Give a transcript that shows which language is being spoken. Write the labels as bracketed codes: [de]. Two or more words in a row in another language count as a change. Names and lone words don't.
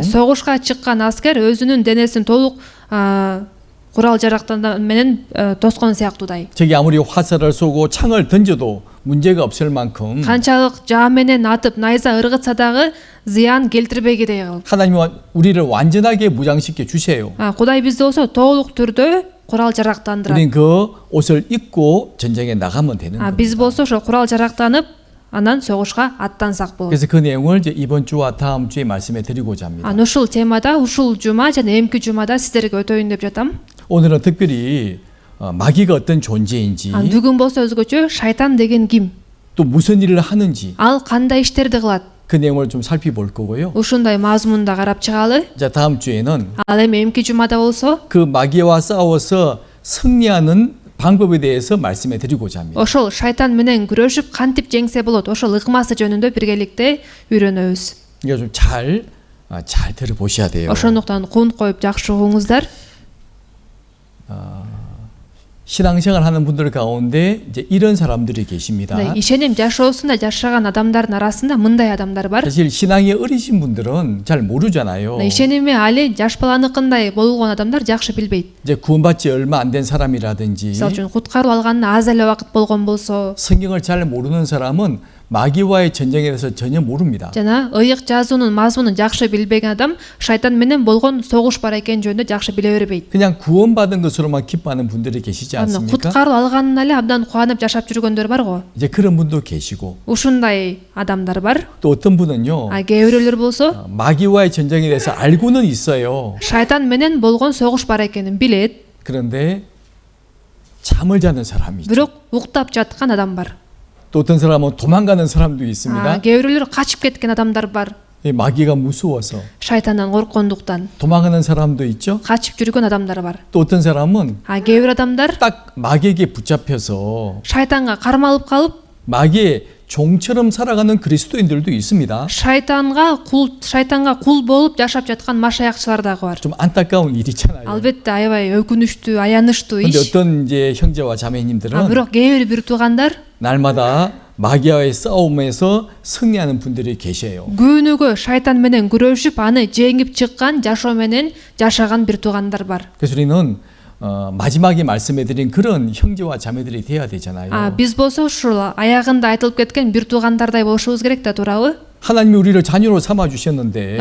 [ky] Согушка чыккан аскер өзүнүн денесин толук курал жарактар менен тоскон сыяктуудай. [ko] 저기 아무리 화살을 쏘고 창을 던져도 문제가 없을 만큼 [ky] канчалык жаа менен атып найза ыргытса дагы зыян келтирбегидей кылып. [ko] 하나님이 우리를 완전하게 무장시켜 주세요. [ky] Кудай бизди болсо толук түрдө курал жарактандырат. [ko] 우리는 그 옷을 입고 전쟁에 나가면 되는 겁니다. [ky] Биз болсо ошо курал жарактанып анан согушка аттансак болот. [ko] 그래서 그 내용을 이제 이번 주와 다음 주에 말씀해 드리고자 합니다. [ky] Ушул темада ушул жума жана эмки жумада сиздерге өтөйүн деп жатам. [ko] 오늘은 특별히 마귀가 어떤 존재인지 [ky] Бүгүн болсо өзгөчө шайтан деген ким? [ko] 또 무슨 일을 하는지 [ky] Ал кандай иштерди кылат? [ko] 그 내용을 좀 살펴볼 거고요. [ky] Ушундай мазмунда карап чыгалы. [ko] 자, 다음 주에는 [ky] Ал эми эмки жумада болсо [ko] 그 마귀와 싸워서 승리하는 방법에 대해서 말씀해 드리고자 합니다. [ky] ошол шайтан менен күрөшүп кантип жеңсе болот, ошол ыкмасы жөнүндө биргеликте үйрөнөбүз. [ko] 이거 좀 잘 들어보셔야 돼요. [ky] Ошондуктан кун коюп жакшы угуңуздар. [ko] 신앙생활 하는 분들 가운데 이제 이런 사람들이 계십니다. [ky] Ишеним жашоосунда жашаган адамдардын арасында мындай адамдар бар. [ko] 사실 신앙이 어리신 분들은 잘 모르잖아요. [ky] Ишеними али жаш баланыкындай болгон адамдар жакшы билбейт. [ko] 이제 구원받지 얼마 안 된 사람이라든지 [ky] Мисалы үчүн куткарып алганына аз эле убакыт болгон болсо, [ko] 성경을 잘 모르는 사람은 마귀와의 전쟁에 대해서 전혀 모릅니다. [ky] жана ыйык жазуунун мазмунун жакшы билбеген адам шайтан менен болгон согуш бар экени жөнүндө жакшы биле бербейт. [ko] 그냥 구원받은 것으로만 기뻐하는 분들이 계시지 않습니까? [ky] Куткарып алганына эле абдан кубанып жашап жүргөндөр бар го. [ko] 이제 그런 분도 계시고 [ky] Ушундай адамдар бар. [ko] 또 어떤 분은요. [ky] Кээ бирөөлөр болсо [ko] 마귀와의 전쟁에 대해서 알고는 있어요. [ky] шайтан менен болгон согуш бар экенин билет. [ko] 그런데 잠을 자는 사람이 있죠. [ky] Бирок уктап жаткан адам бар. [ko] 또 어떤 사람은 도망가는 사람도 있습니다. [ky] Кээ бирөөлөр качып кеткен адамдар бар. [ko] 이 마귀가 무서워서 [ky] Шайтандан корккондуктан [ko] 도망가는 사람도 있죠. [ky] качып жүргөн адамдар бар. [ko] 또 어떤 사람은 [ky] Кээ бир адамдар [ko] 딱 마귀에게 붙잡혀서 [ky] шайтанга кармалып калып, [ko] 마귀의 종처럼 살아가는 그리스도인들도 있습니다. [ky] шайтанга кул болуп жашап жаткан машаякчылар дагы бар. [ko] 좀 안타까운 일이잖아요. [ky] Албетте аябай өкүнүчтүү, аянычтуу [ko] 근데 [ky] иш. [ko] 어떤 이제 형제와 자매님들은 [ky] Бирок кээ бир туугандар [ko] 날마다 마귀와의 싸움에서 승리하는 분들이 계셔요. [ky] күнүгө шайтан менен күрөшүп, аны жеңип чыккан, жашоо менен жашаган бир туугандар бар. [ko] 그래서 우리는 마지막에 말씀해드린 그런 형제와 자매들이 돼야 되잖아요. [ky] Биз болсо ушул аягында айтылып кеткен бир туугандардай болушубуз керек да, туурабы? [ko] 하나님이 우리를 자녀로 삼아 주셨는데